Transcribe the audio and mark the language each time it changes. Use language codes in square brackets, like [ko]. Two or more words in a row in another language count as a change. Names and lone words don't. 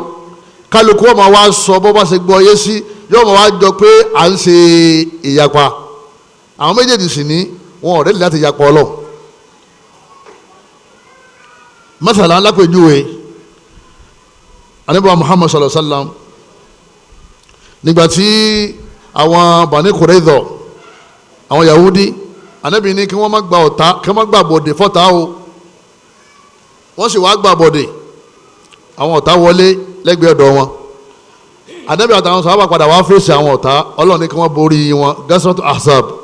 [yo] kálukú ọmọ wa sọ bọ́ bá ṣe gbọ́ yé sí, yóò mọ̀ wá jọ pé à ń ṣe ìyapa. àwọn méjèèjì sì ní wọn ò rẹ́dí láti yapa ọlọ́run. masala alápèjúwe anabi Muhammad [ar] صلى الله عليه وسلم [yo] nígbàtí àwọn Bani Qurayza àwọn Yahudi anabi ní kí wọ́n má gba ọ̀tá, kí wọ́n má gba bọ̀dẹ̀ fọ́tá o. wọ́n sì wá gba bọ̀dẹ̀, àwọn ọ̀tá wọlé lẹ́gbẹ̀ẹ́ ọ̀dọ̀ wọn. anabi àtàwọn sàhábà padà wá fèsì àwọn ọ̀tá, Ọlọ́run ní kí wọ́n borí wọn, Ghazwat Ahzab.